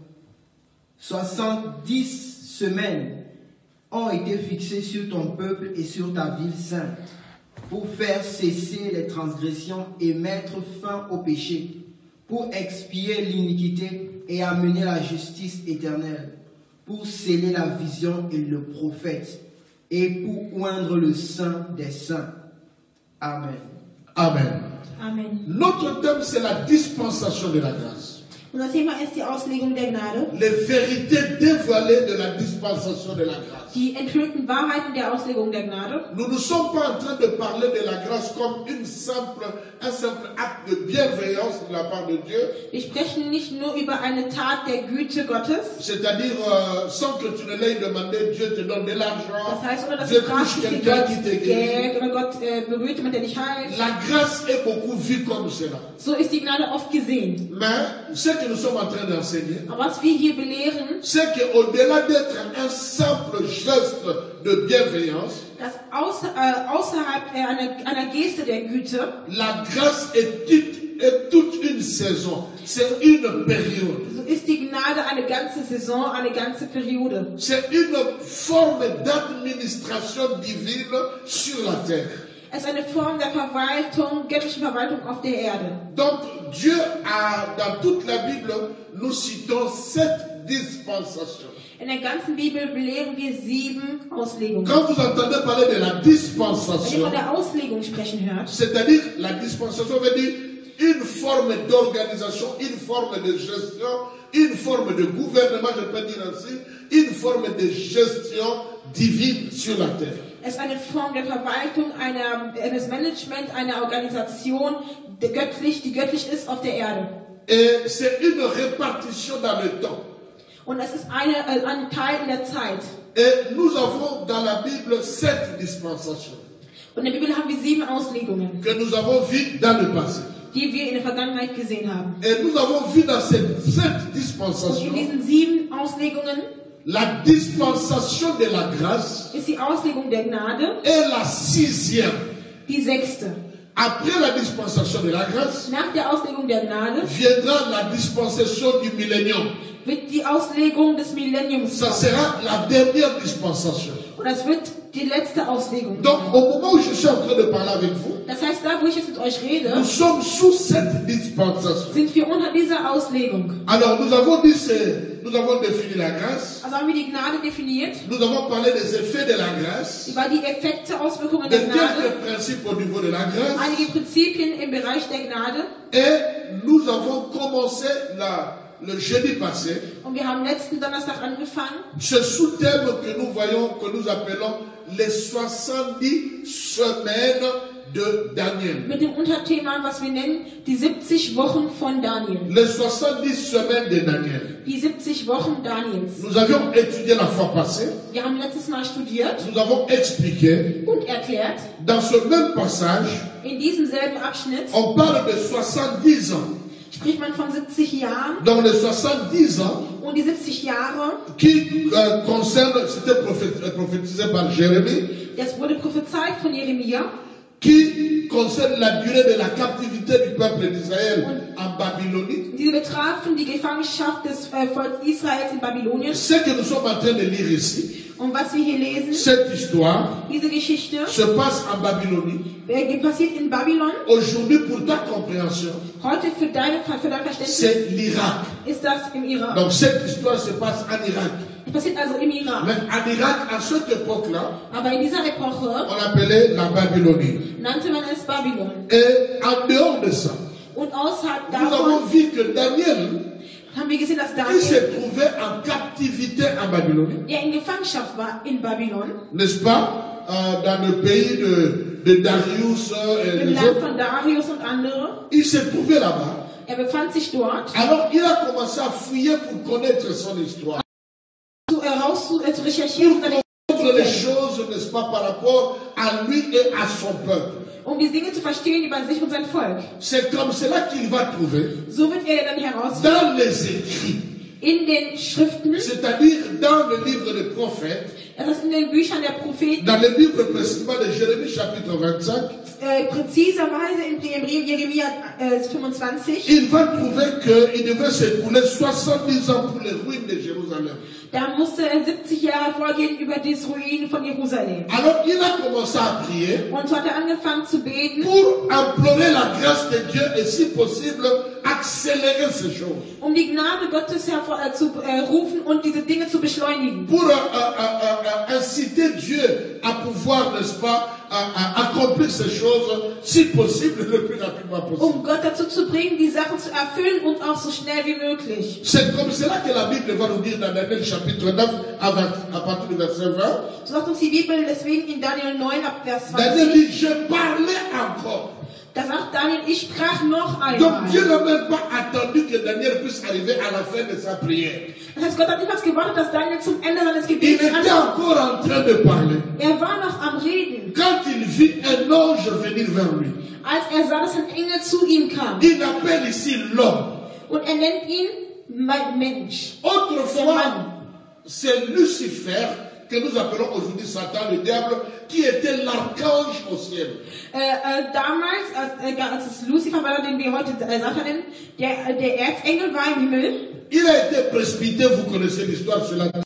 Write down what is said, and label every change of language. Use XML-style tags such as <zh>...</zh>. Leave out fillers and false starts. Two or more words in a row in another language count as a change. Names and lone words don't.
<fr>70 semaines ont été fixées sur ton peuple et sur ta ville sainte, pour faire cesser les transgressions et mettre fin au péché, pour expier l'iniquité et amener la justice éternelle, pour sceller la vision et le prophète, et pour oindre le saint des saints. Amen. Amen. Amen. Notre thème, c'est la dispensation de la grâce.</fr> <de>Unser Thema ist die Auslegung der Gnade.</de> <fr>Les vérités dévoilées de la dispensation de la grâce.</fr> <de>Die enthüllten Wahrheiten der Auslegung der Gnade.</de> <fr>Nous ne sommes pas en train de parler de la grâce comme un simple acte de bienveillance de la part de Dieu.</fr> <de>Wir sprechen nicht nur über eine Tat der Güte Gottes.</de> <fr>C'est-à-dire, sans que tu ne l'aies demandé, Dieu te donne de l'argent.</fr> <de>Das heißt, ohne dass</de> <fr>Dieu</fr> <de>du fragst,</de> <fr>touche</fr> <de>wie</de> <fr>quelqu'un</fr> <de>Gott</de> <fr>qui te guérit.</fr> <de>Geld oder Gott berührt jemand, der dich heilt.</de> <fr>La grâce est beaucoup vue comme cela.</fr> <de>So ist die Gnade oft gesehen.</de> <fr>Mais ce que nous sommes en train d'enseigner,</fr> <de>Aber was wir hier belehren,</de> <fr>c'est qu'au-delà d'être un simple geste de bienveillance,</fr> <de>dass außerhalb einer Geste der Güte,</de> <fr>la grâce est toute une saison. C'est une période.</fr> <de>so ist die Gnade eine ganze Saison, eine ganze Periode.</de> <fr>C'est une forme d'administration divine sur la terre.</fr> <de>Es ist eine Form der Verwaltung, göttlichen Verwaltung auf der Erde.</de> <fr>Donc Dieu a, dans toute la Bible, nous citons 7 dispensations.</fr> <de>In der ganzen Bibel belehren wir 7 Auslegungen.</de> <fr>Quand vous entendez parler de la</fr> <de>Wenn ihr</de> <fr>dispensation,</fr> <de>von der Auslegung sprechen hört,</de> <fr>c'est-à-dire la dispensation veut dire une forme d'organisation, une forme de gestion, une forme de gouvernement, je peux dire ainsi, une forme de gestion divine sur la terre.</fr> <de>es ist eine Form der Verwaltung, eines Management, einer Organisation, die göttlich ist auf der Erde.</de> <fr>Et c'est une répartition dans le temps.</fr> <de>Und es ist ein Teil in der Zeit.</de> <fr>Et nous avons dans la Bible 7 dispensations</fr> <de>Und in der Bibel haben wir 7 Auslegungen,</de> <fr>que nous avons vues dans le passé.</fr> <de>die wir in der Vergangenheit gesehen haben.</de> <fr>Et nous avons vu dans ces 7</fr> <de>Und in</de> <fr>dispensations</fr> <de>diesen 7 Auslegungen</de> <fr>la dispensation de la grâce</fr> <de>ist die Auslegung der Gnade</de> <fr>est la 6e.</fr> <de>die 6.</de> <fr>Après la dispensation de la grâce,</fr> <de>Nach der Auslegung der Gnade</de> <fr>viendra la dispensation du millénium.</fr> <de>wird die Auslegung des Millenniums</de> <fr>Ça</fr> <de>kommen.</de> <fr>sera la dernière dispensation.</fr> <de>Und das wird die letzte Auslegung</de> <fr>Donc,</fr> <de>sein.</de> <fr>au moment où je suis en train de parler avec vous,</fr> <de>Das heißt, da wo ich jetzt mit euch rede,</de> <fr>nous sommes sous cette dispensation.</fr> <de>sind wir unter dieser Auslegung.</de> <fr>Alors, nous avons défini la grâce,</fr> <de>Also haben wir die Gnade definiert,</de> <fr>nous avons parlé des effets de la grâce,</fr> <de>über die Effekte, Auswirkungen</de> <fr>de</fr> <de>der Gnade,</de> <fr>quelques principes au niveau de la grâce,</fr> <de>einige Prinzipien im Bereich der Gnade.</de> <fr>et nous avons commencé le jeudi passé,</fr> <de>Und wir haben letzten Donnerstag angefangen,</de> <fr>ce sous-thème que nous voyons, que nous appelons les 70 semaines de Daniel.</fr> <de>mit dem Unterthema, was wir nennen, die 70 Wochen von Daniel.</de> <fr>Les 70 semaines de Daniel.</fr> <de>Die 70 Wochen Daniels.</de> <fr>Nous avions étudié la fois passée,</fr> <de>Wir haben letztes Mal studiert</de> <fr>nous avons expliqué,</fr> <de>und erklärt,</de> <fr>dans ce même passage,</fr> <de>in diesem selben Abschnitt</de> <fr>on parle de 70 ans.</fr> <de>spricht man von 70 Jahren</de> <fr>Donc les 70 ans</fr> <de>und die 70 Jahre,</de> <fr>qui concernent, c'était prophétisé par Jérémie,</fr> <de>das wurde prophezeit von Jeremia,</de> <fr>qui concerne la durée de la captivité du peuple d'Israël en Babylonie.</fr> <de>diese betrafen die Gefangenschaft des Volkes Israels in Babylonien.</de> <fr>Ce que nous sommes en train de lire ici,</fr> <de>Und was wir hier lesen,</de> <fr>cette histoire</fr> <de>diese Geschichte,</de> <fr>se passe en Babylonie.</fr> <de>passiert in Babylon.</de> <fr>Aujourd'hui, pour ta compréhension,</fr> <de>Heute für dein Verständnis</de> <fr>c'est l'Irak.</fr> <de>ist das im Irak.</de> <fr>Donc cette histoire se passe en Irak.</fr> <de>Es passiert also im Irak.</de> <fr>Mais en Irak, à cette époque-là,</fr> <de>Aber in dieser Epoche</de> <fr>on appelait la Babylonie.</fr> <de>nannte man es Babylon.</de> <fr>Et en dehors de ça,</fr> <de>Und außerhalb</de> <fr>nous avons</fr> <de>davon</de> <fr>vu que Daniel,</fr> <de>haben wir gesehen, dass</de> <fr>qui se</fr> <de>Daniel,</de> <fr>trouvait en captivité en Babylonie,</fr> <de>der in Gefangenschaft war in Babylon,</de> <fr>n'est-ce pas, dans le pays de Darius et</fr> <de>im</de> <fr>les</fr> <de>Land</de> <fr>autres,</fr> <de>von Darius und andere.</de> <fr>il se trouvait là-bas.</fr> <de>Er befand sich dort,</de> <fr>Alors il a commencé à fouiller pour connaître son histoire.</fr> <de>zu recherchieren, seine</de> <fr>Contre les</fr> <de>Geschichte,</de> <fr>choses, n'est-ce pas, par rapport à lui et à son peuple.</fr> <de>um die Dinge zu verstehen über sich und sein Volk.</de> <fr>C'est comme cela qu'il va trouver</fr> <de>So wird er dann herausfinden,</de> <fr>dans les écrits,</fr> <de>in den Schriften,</de> <fr>c'est-à-dire dans le livre des prophètes,</fr> <de>das heißt in den Büchern der Propheten,</de> <fr>dans le livre précisément de Jérémie chapitre 25,</fr> <de>präziserweise in Jeremia 25,</de> <fr>il va trouver qu'il devait s'écouler 70 ans pour les ruines de Jérusalem.</fr> <de>da musste 70 Jahre vorgehen über das Ruin von Jerusalem.</de> <fr>Alors il a commencé à prier</fr> <de>Und so hat er angefangen zu beten,</de> <fr>pour implorer la grâce de Dieu et si possible accélérer ces choses.</fr> <de>um die Gnade Gottes zu rufen und diese Dinge zu beschleunigen.</de> <fr>Pour inciter aider Dieu à pouvoir, n'est-ce pas, à accomplir ces choses, si possible, le plus rapidement possible.</fr> <de>Gott dazu zu bringen, die Sachen zu erfüllen und auch so schnell wie möglich.</de> <fr>C'est comme cela que la Bible va nous dire dans Daniel chapitre 9, à partir du verset 20.</fr> <de>So sagt uns die Bibel deswegen in Daniel 9 ab Vers 20.</de> <fr>Daniel dit, je parlais encore.</fr> <de>Da sagt Daniel, ich sprach noch</de> <fr>Donc Dieu</fr> <de>einmal.</de> <fr>n'a même pas attendu que Daniel puisse arriver à la fin de sa prière.</fr> <de>Das heißt, Gott hat niemals gewartet, dass Daniel zum Ende seines</de> <fr>Il</fr> <de>Gebets</de> <fr>était</fr> <de>ankommt.</de> <fr>encore en train de parler.</fr> <de>Er war noch am Reden,</de> <fr>Quand il vit un ange venir vers lui,</fr> <de>als er sah, dass ein Engel zu ihm kam.</de> <fr>il appelle ici l'homme.</fr> <de>Und er nennt ihn mein Mensch.</de> <fr>Autrefois, c'est Lucifer, que nous appelons aujourd'hui Satan, le diable, qui était l'archange au ciel.</fr> <de>Damals, als es Lucifer war, den wir heute Satan nennen, der Erzengel war im Himmel.</de> <fr>Il a été précipité, vous connaissez l'histoire sur la terre.</fr>